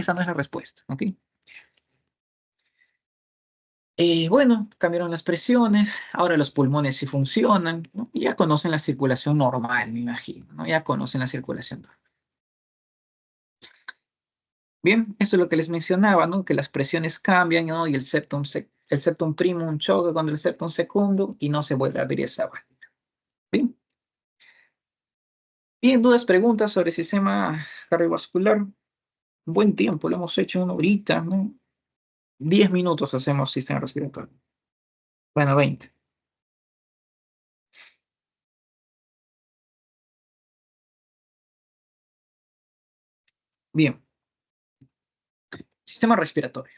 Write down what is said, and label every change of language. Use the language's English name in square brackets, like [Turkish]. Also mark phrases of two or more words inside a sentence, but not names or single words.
[Spanish] Esa no es la respuesta, ¿ok? Bueno, cambiaron las presiones, ahora los pulmones sí funcionan, ¿no? Y ya conocen la circulación normal, me imagino, ¿no? Ya conocen la circulación normal. Bien, eso es lo que les mencionaba, ¿no? Que las presiones cambian, ¿no? Y el [Latin] septum primum [Spanish] choca con el [Latin] septum secundum [Spanish] y no se vuelve a abrir esa válvula. Bien. Bien, dudas, preguntas sobre el sistema cardiovascular. Buen tiempo, lo hemos hecho una horita, ¿no? 10 minutos hacemos sistema respiratorio. Bueno, 20. Bien, sistema respiratorio.